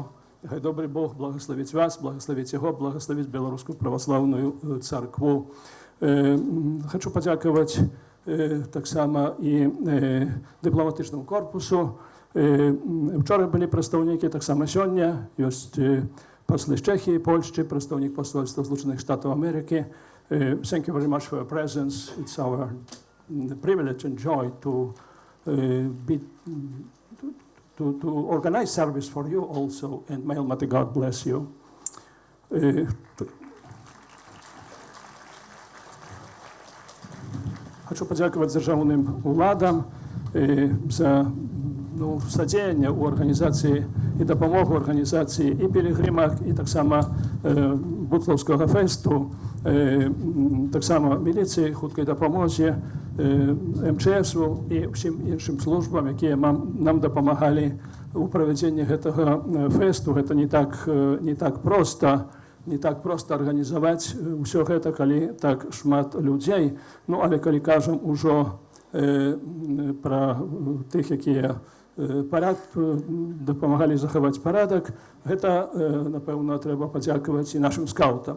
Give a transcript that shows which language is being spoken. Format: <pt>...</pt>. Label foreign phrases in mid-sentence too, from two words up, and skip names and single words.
<uk>Нехай добрий Бог благословить вас, благословить його, благословить Білоруську православну церкву. Хочу подякувати так само і дипломатичному корпусу. Вчора були представники, так само сьогодні. Є посли з Чехії, Польщі, представник посольства Злучених Штатів Америки.</uk> <en>Thank you very much for your presence. It's our privilege and joy to organize service for you also, and may Almighty God bless you.</en> <uk>Хочу подякувати державним владам за содеяння у організації і допомогу організації і пілігримах, і так само Бутловського фесту, так само міліції, хуткої допомозі, МЧСу і всім іншим службам, які нам допомагали у проведенні цього фесту. Це не так просто,</uk> <be>не так проста арганізаваць ўсё гэта, калі так шмат людзей. Ну, але калі кажам ужо пра тых, якія дапамагалі захаваць парадак, гэта, напэўна, трэба падзякаваць і нашым скаутам.</be>